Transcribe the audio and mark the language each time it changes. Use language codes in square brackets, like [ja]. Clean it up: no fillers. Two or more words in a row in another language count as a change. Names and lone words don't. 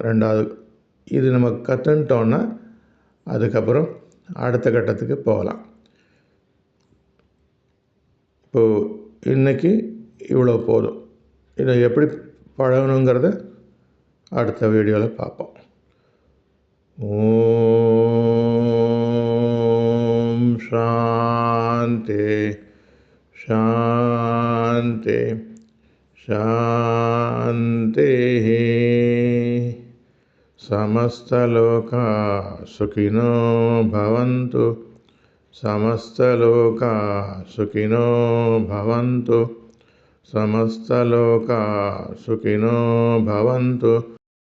[ta] 2வது இது நம்ம கற்றுன்ட்டோன்னா அதுக்கப்புறம் அடுத்த கட்டத்துக்கு போகலாம். இப்போது இன்றைக்கி இவ்வளோ போதும். இதை எப்படி பழகணுங்கிறத அடுத்த வீடியோவில் பார்ப்போம். [sa] ओम् शान्ति शान्ति शान्ति. समस्तलोका सुखिनो भवन्तु, समस्तलोका सुखिनो भवन्तु, समस्तलोका सुखिनो भवन्तु.